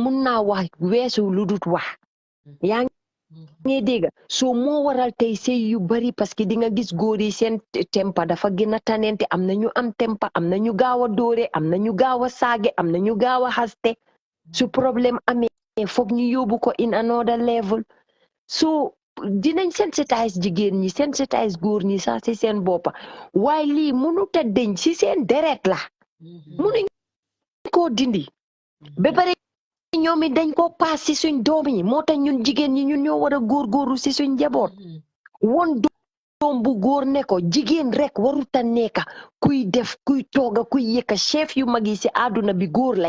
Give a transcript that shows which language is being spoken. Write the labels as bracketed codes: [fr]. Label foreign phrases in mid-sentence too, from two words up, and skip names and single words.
[wo] mun naa wax weesu lu dut wax yaa ngi dégg soo moo waral tey sëy yu bari [fr] parce que [wo] di nga gis góor yi seen tempa dafa gën a tanente am na ñu am tempa am na ñu gaaw a dóore am na ñu gaaw a saage am na ñu gaaw a xaste su problème amee foog ñu yóbbu ko [en] in another level [wo] so dinañ sensitise jigéen ñi sensitise góor ñi sax ci seen boppa waaye lii mënut a deñ ci seen deret la mënuñ koo dindi ba pare ñoom it dañ ko paas ci suñ doom yi moo tax ñun jigéen ñi ñun ñoo war a góorgóorlu ci suñ njaboot won doom bu góor ne ko jigéen rek waruta nekka kuy def kuy tooga kuy yëkka chef yu mag yi ci àdduna bi góor lañ